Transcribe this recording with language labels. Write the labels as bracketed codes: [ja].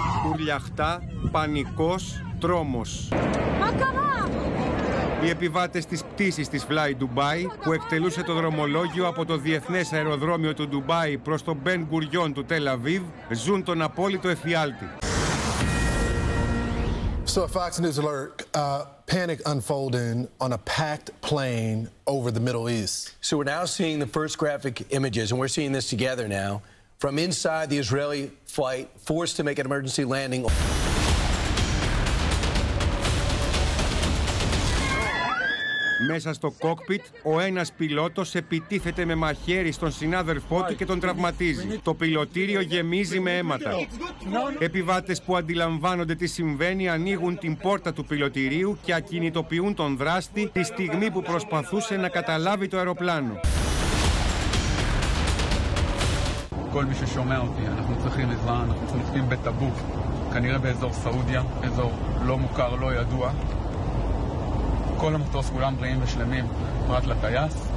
[el] Ουρλιαχτά, πανικός, τρόμος. Οι επιβάτες της πτήσης της Fly Dubai, που εκτελούσε το δρομολόγιο από το Διεθνές Αεροδρόμιο του Ντουμπάι προς τον Μπεν Γκουριόν του Τελ Αβίβ, ζουν τον απόλυτο εφιάλτη. [en] So a Fox News alert, panic unfolding on a packed plane over the Middle East. So we're now seeing the first graphic images, and we're seeing this together now, from inside the Israeli flight, forced to make an emergency landing. [el] Με Μέσα στο κόκπιτ, ο ένας πιλότος επιτίθεται με μαχαίρι στον συνάδελφό του και τον τραυματίζει. Το πιλωτήριο γεμίζει με αίματα. Επιβάτες που αντιλαμβάνονται τι συμβαίνει ανοίγουν την πόρτα του πιλωτηρίου και ακινητοποιούν τον δράστη τη στιγμή που προσπαθούσε να καταλάβει το αεροπλάνο. [he] כל מי ששומע אותי, אנחנו צריכים עזרה, אנחנו צריכים בטבוק, כנראה באזור סעודיה, אזור לא מוכר, לא ידוע. כל המטוס כולם בריאים ושלמים, פרט לטייס.